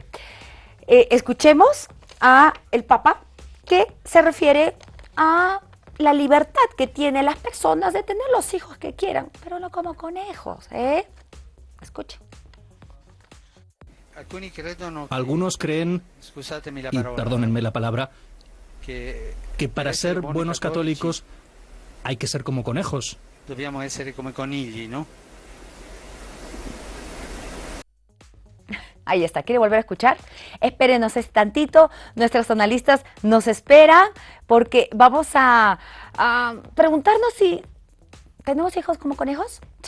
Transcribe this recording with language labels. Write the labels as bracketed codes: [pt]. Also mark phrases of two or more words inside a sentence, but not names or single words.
[es] Escuchemos a el Papa, que se refiere a la libertad que tienen las personas de tener los hijos que quieran, pero no como conejos, Escuchen. Algunos creen, y perdónenme la palabra, que para ser buenos católicos hay que ser como conejos. [it] Dobbiamo essere come conigli, [es] ¿no? Ahí está, ¿quiere volver a escuchar? Espérenos ese tantito, nuestros analistas nos esperan porque vamos a preguntarnos si tenemos hijos como conejos, ¿sí?